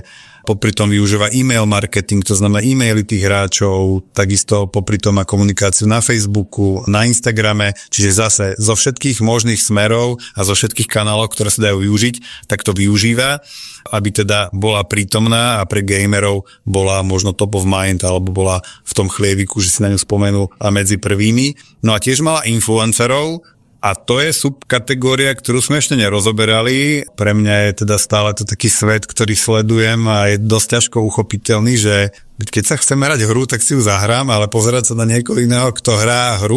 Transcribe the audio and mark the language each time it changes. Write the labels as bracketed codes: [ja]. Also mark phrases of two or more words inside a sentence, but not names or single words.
[sk] popri tom využíva [en] e-mail marketing, [sk] to znamená e-maily tých hráčov, takisto popri tom má komunikáciu na Facebooku, na Instagrame, čiže zase zo všetkých možných smerov a zo všetkých kanálov, ktoré sa dajú využiť, tak to využíva, aby teda bola prítomná a pre gamerov bola možno [en] top of mind, [sk] alebo bola v tom chlieviku, že si na ňu spomenul a medzi prvými. No a tiež mala influencerov, a to je subkategória, ktorú sme ešte nerozoberali. Pre mňa je teda stále to taký svet, ktorý sledujem a je dosť ťažko uchopiteľný, že keď sa chcem hrať hru, tak si ju zahrám, ale pozerať sa na niekoho iného, kto hrá hru.